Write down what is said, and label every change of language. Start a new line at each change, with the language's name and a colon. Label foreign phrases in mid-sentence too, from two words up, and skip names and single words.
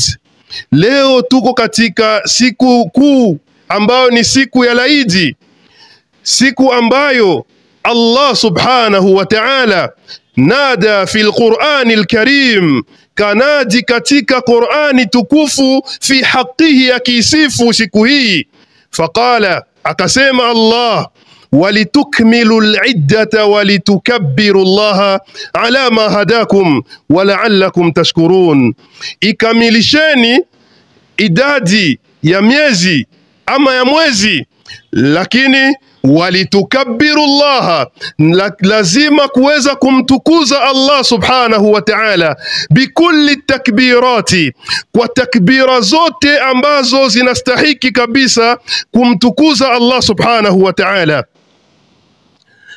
Swahili: Leo tuko katika siku kuu ambayo ni siku ya Eid, siku ambayo Allah
Arabic: سبحانه وتعالى نادى في القرآن الكريم,
Swahili: kanadi katika Qur'ani tukufu
Arabic: في حقه,
Swahili: akisifu siku hii.
Arabic: Faqala,
Swahili: akasema Allah,
Arabic: ولتكملوا العدة ولتكبروا الله على ما هداكم ولعلكم تشكرون.
Swahili: Ikamilisheni idadi ya miezi ama ya mwezi, lakini
Arabic: ولتكبروا الله,
Swahili: lazima kuweza kumtukuza Allah
Arabic: سبحانه وتعالى, بكل تكبيرة,
Swahili: kwa takbira zote ambazo zinastahiki kabisa kumtukuza Allah
Arabic: سبحانه وتعالى.